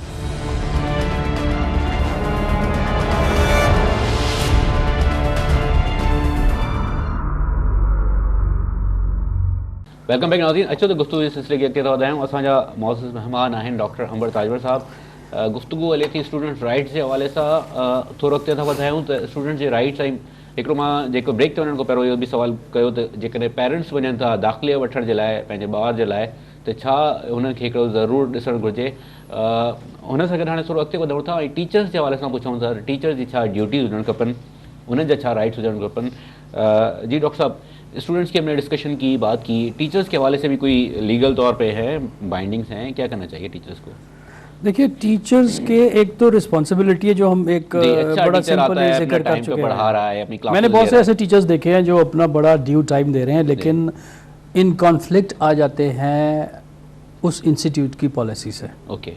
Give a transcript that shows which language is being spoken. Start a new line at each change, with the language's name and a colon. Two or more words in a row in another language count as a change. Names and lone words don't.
English: welcome back ناظرین.
Sindhi: اچھا تو گفتگو اس سلسلے کے اختیار بدائیں اساں معزز مہمان آہن ڈاکٹر انور تاجور صاحب. گفتگو ہلے تھی اسٹوڈنٹ رائٹس کے حوالے ساں تھوڑو اॻिते था वधायूं त स्टूडेंट जे राइट्स ऐं हिकिड़ो मां जेको ब्रेक ते वञण खां पहिरियों इहो बि सुवाल कयो त जेकॾहिं पेरेंट्स वञनि था दाख़िले वठण जे लाइ पंहिंजे ॿार जे लाइ त छा हुननि खे हिकिड़ो ज़रूरु ॾिसणु घुरिजे. हुन सां गॾु हाणे थोरो अॻिते वधूं था ऐं टीचर्स जे हवाले सां पुछूं था टीचर्स जी छा ड्यूटीज़ हुजणु खपनि, उन्हनि जा छा राइट्स हुजणु खपनि.
Urdu: جی ڈاکٹر صاحب، اسٹوڈنٹس کی ہم نے ڈسکشن کی، بات کی، ٹیچرز کے حوالے سے بھی کوئی لیگل طور پہ ہے، بائنڈنگز ہیں، کیا کرنا چاہیے ٹیچرز کو? دیکھیے ٹیچرز کے ایک تو رسپانسبلٹی ہے جو ہم ایک بڑا سمپل ذکر کر چکے ہیں. میں نے بہت سے ایسے ٹیچرز دیکھے ہیں جو اپنا بڑا
English: due time
Urdu: دے رہے ہیں لیکن ان کانفلکٹ آ جاتے ہیں اس انسٹیٹیوٹ کی پالیسی سے. اوکے،